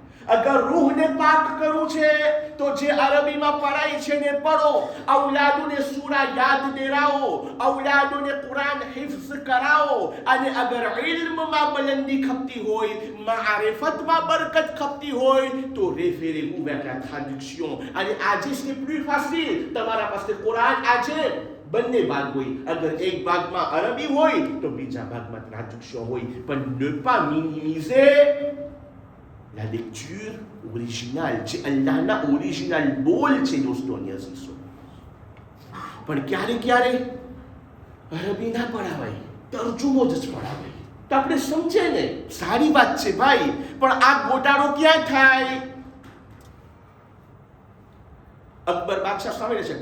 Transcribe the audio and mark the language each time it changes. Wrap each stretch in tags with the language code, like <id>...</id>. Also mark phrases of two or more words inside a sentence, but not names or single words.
<gu>અગર રૂહને પાક કરવું છે તો જે અરબીમાં પઢાય છે ને પઢો. ઔલાદોને સૂરા યાદ દેરાવો, ઔલાદોને કુરાન હિફ્ઝ કરાવો. અને અગર ઇલ્મમાં બલંદી ખપતી હોય, મારિફતમાં બરકત ખપતી હોય તો</gu> <fr>référez-vous vers la traduction.</fr> <gu>અને આજે</gu> <fr>c'est plus facile.</fr> <gu>તમારા પાસે કુરાન આજે બંને ભાગ હોય. અગર એક ભાગમાં અરબી હોય તો બીજા ભાગમાં traduction હોય.</gu> <fr>પણ ne pas minimiser la lecture originale.</fr> <gu>જે અલ્લાહના ઓરિજિનલ બોલ છે દોસ્તોની અઝીઝો. પણ ક્યારે અરબી ના પઢાવાય, તર્જુમો જ પઢાવાય. તો આપણે સમજે ને, સારી વાત છે ભાઈ, પણ આ ગોટાળો ક્યાં થાય? અકબર બાદશાહ સામે છે.</gu>